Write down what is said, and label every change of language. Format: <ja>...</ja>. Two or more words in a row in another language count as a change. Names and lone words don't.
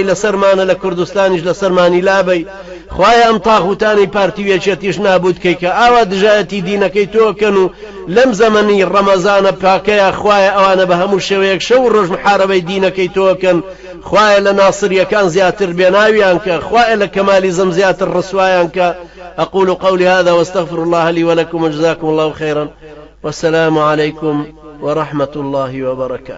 <ckb>لەسەرمانە لە کوردستانیش لەسەرمانی لابەی خوایە ئەم تاغوتانی پارتی وێچێتیش نابوت کەی کە ئاوا دژایەتی دینەکەی تۆکەن و لەم زەمەنی ڕەمەزانە پاکەیە خوایە ئەوانە بە هەموو شێوەیەک شەو و ڕۆژ محارەبەی دینەکەی تۆکەن خوایە لە ناسریەکان زیاتر بێناویان کە خوایە لە کەمالیزم زیاتر ڕسوایان کە</ckb> <ar>أقول قولي هذا واستغفر الله لي ولكم وجزاكم الله خيرا والسلام عليكم ورحمة الله وبركاته.</ar>